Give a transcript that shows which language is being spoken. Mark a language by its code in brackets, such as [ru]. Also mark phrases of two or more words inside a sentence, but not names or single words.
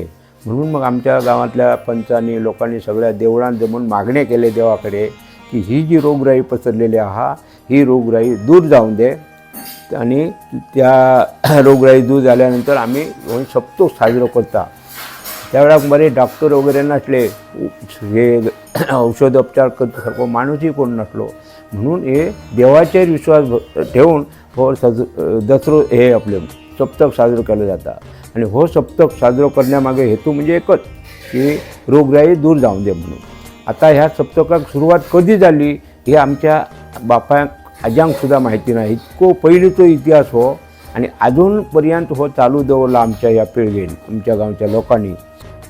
[mr] म्हणून मग आमच्या गांवांतल्या पंचांनी लोकांनी सगळ्या देवळांत जमून मागणे केले देवाकडे की ही जी रोगराई पसरलेली आहा ही रोगराई दूर जावं दे आणि त्या रोगराई दूर झाल्यानंतर आम्ही सप्तक साजरो करता. [kok] त्यावेळाक बरे डॉक्टर वगैरे नासले, हे औषधोपचार करता माणूसही कोण नसलो. म्हणून हे देवाचेर विश्वास ठेवून हो दसरो हे आपले सप्तक साजरो केलो जाता. [mr] आणि हो सप्तक साजरो करण्यामागे हेतू म्हणजे एकच की रोगराई दूर जावं दे म्हणून. आता ह्या सप्तकाक सुरुवात कधी झाली हे आमच्या बापायक आज्यांक सुद्धा माहिती नाही. [kok] इतको पयलींचो इतिहास हो आणि अजून पर्यंत हो चालू दवरला आमच्या ह्या पिळगेन आमच्या गांवच्या लोकांनी.